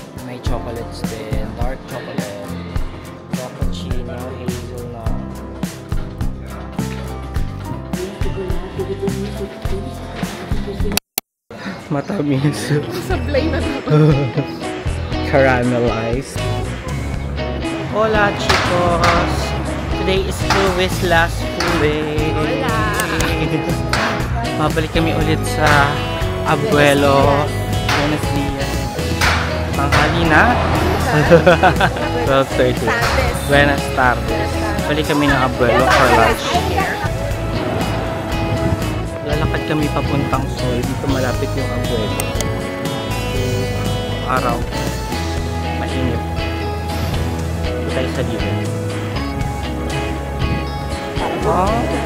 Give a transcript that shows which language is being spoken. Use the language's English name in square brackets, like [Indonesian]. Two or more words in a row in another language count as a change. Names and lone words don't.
[Filipino] May chocolates din. [English] Dark chocolate. [Filipino] Cappuccino, hazelnut. Matamis. Sablay na ito. Caramelized. [Spanish] Hola, chicos. [English] Today is Luis last full day. [Spanish] Hola. [Filipino] Mabalik kami ulit sa Abuelo. [Spanish] Buenos dias. [Filipino] Tanghali na. 12:30. [Spanish] Buenas tardes. [Filipino] Balik kami ng Abuelo [English] for lunch. [Filipino] Lalakad kami papuntang Sol. Dito malapit yung Abuelo. Araw. Mainit. Dito tayo sa libre. Oh.